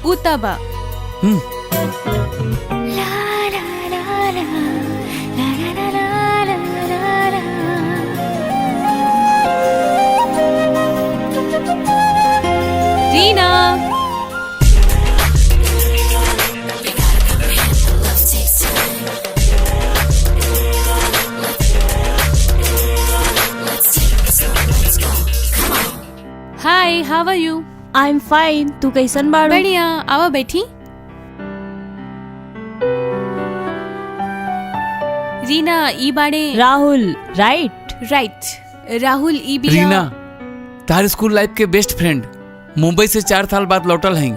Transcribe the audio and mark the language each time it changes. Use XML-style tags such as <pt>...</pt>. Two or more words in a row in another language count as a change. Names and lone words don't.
<bho>उ तबा रीना। हाय,</bho> <en>how are you? I am fine,</en> <bho>तू कैसन बाड़ू? बढ़िया, आवा बैठी। रीना ई बाड़े राहुल, राइट? राइट, राहुल ई बिया। रीना तार</bho> <en>school life</en> <bho>के</bho> <en>best friend</en> <bho>मुंबई से 4 साल बाद लौटल हैं।</bho>